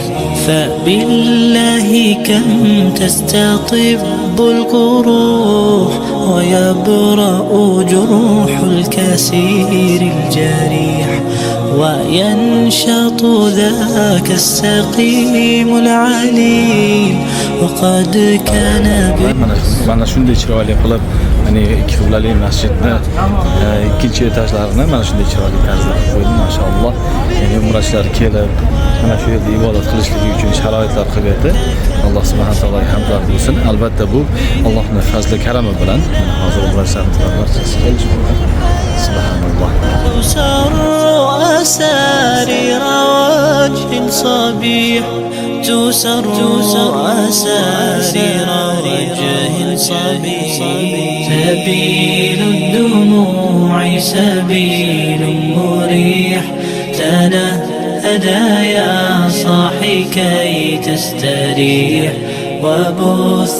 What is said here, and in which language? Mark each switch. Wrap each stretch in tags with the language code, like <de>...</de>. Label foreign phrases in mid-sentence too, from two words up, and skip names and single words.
<ar>فبالله كم تستطب القروح ويبرأ جروح الكسير الجريح وينشط ذاك السقيم العليل وقد كان</ar> <uz>mana shunday chiroyli qilib hani ikki qiblali masjidni ikkinchi etajlarini mana shunday chiroyli tarzda qilib qo'ydi maşalloh. Yani umrachilar kelib mana shu yerda ibodat qilishligi uchun sharoitlar qilib berdi. Alloh subhanahu va taologa hamdlar bo'lsin. Albatta bu Allohning fazli karami bilan hozir umrachilarimiz barchasi kelishmoqda. Subhanalloh.</uz> <ar>تسر أسارير وجه صبيح تسر أسارير وجه صبيح سبيل الدموع سبيل مريح تنهدى يا صاحي كي تستريح وبث</ar>